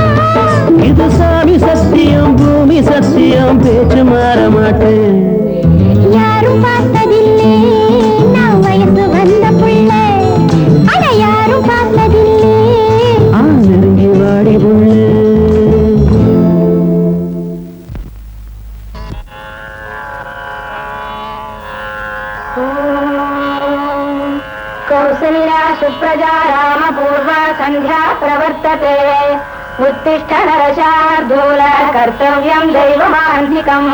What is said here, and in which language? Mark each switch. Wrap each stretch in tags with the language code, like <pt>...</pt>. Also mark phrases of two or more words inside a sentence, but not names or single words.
<ta>இது சாமி சத்தியம் பூமி சத்தியம் பேச்சு மாற மாட்டேன். யாரும் பார்த்ததில்லே நான் வயசு வந்த புள்ளே, அட யாரும் பார்த்ததில்லே. நெருங்கி வாடி புள்ளே.</ta> <sa>कौसल्या सुप्रजा रामपूर्वा सन्ध्या प्रवर्तते, उत्तिष्ठ नरशार्दूल कर्तव्यं दैवमान्तिकम्.</sa>